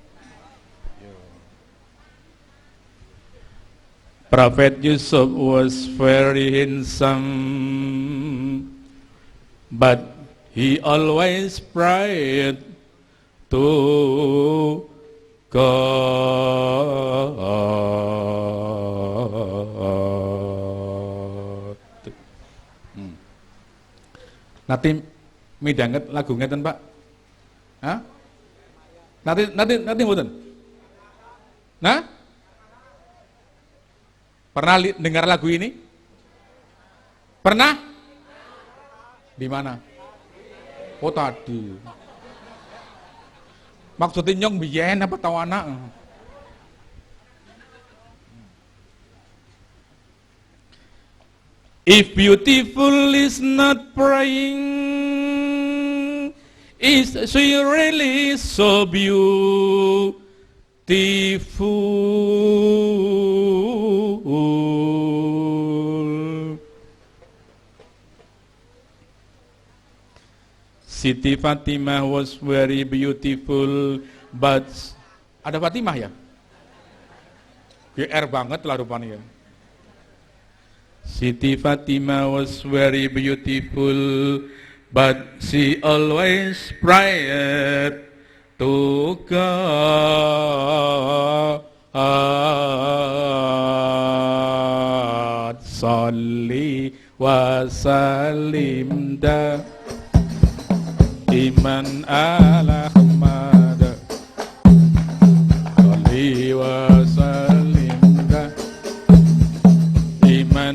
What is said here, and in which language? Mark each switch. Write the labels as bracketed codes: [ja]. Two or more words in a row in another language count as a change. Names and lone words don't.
[en] Prophet Yusuf was very handsome, but he always prayed to God. [jv] Nanti midanget lagu ngeten Pak? Hah? Nanti mboten? [id] Nah? Pernah dengar lagu ini? Pernah? Di mana? Oh tadi. [jv] Maksudnya nyong biyen apa tau anak? [en] If beautiful is not praying, is she really so beautiful? Siti Fatimah was very beautiful, but [id] ada Fatimah ya? GR banget lah rupanya. [en] Siti Fatimah was very beautiful, but she always prayed to God. [ar] صل وسلم إيمان على أحمد. صل وسلم